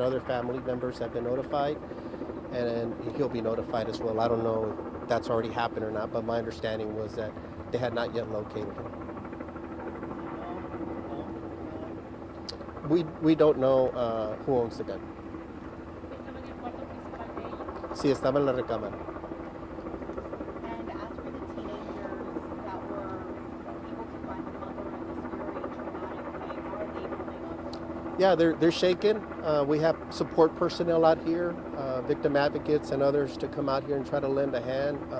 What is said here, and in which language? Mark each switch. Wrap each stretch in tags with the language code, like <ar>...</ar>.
<en>Other family members have been notified, and he'll be notified as well. I don't know if that's already happened or not, but my understanding was that they had not yet located him. We don't know who owns the gun.</en> <es>Estaba en el cuarto principal de ella. Sí, estaba en la recámara.</es> <en>And as for the teenagers that were able to find the mother in this very traumatic way, how are they holding up? Yeah, they're shaken. We have support personnel out here, victim advocates and others to come out here and try to lend a hand.</en>